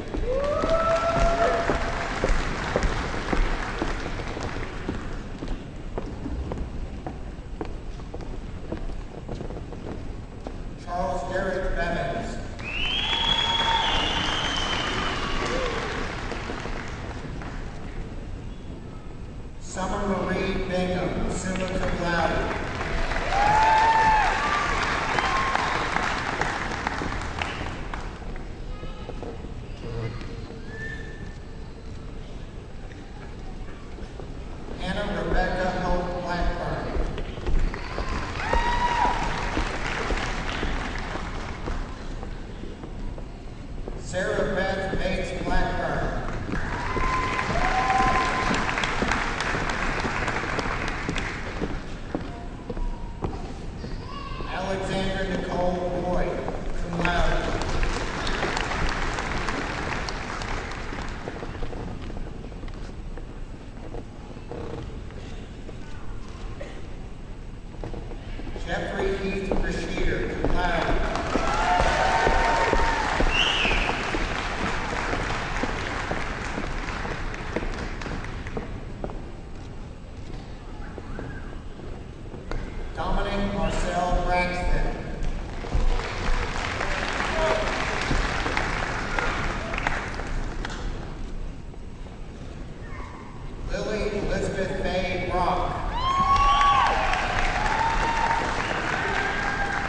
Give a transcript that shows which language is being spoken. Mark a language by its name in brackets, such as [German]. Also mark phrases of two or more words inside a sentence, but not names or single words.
[English] Charles Derek Bevins. Summer Marie Bingham, [Latin] summa cum laude. [English] Hannah Rebecca Hope Blackburn. Sarah Beth Bates Blackburn. Alexandra Nicole Boyd, [Latin] cum laude. [English] Jeffrey Heath Rasheeder, [Latin] cum laude. [English] Dominic Marcel Braxton. Lily Elizabeth May Brock.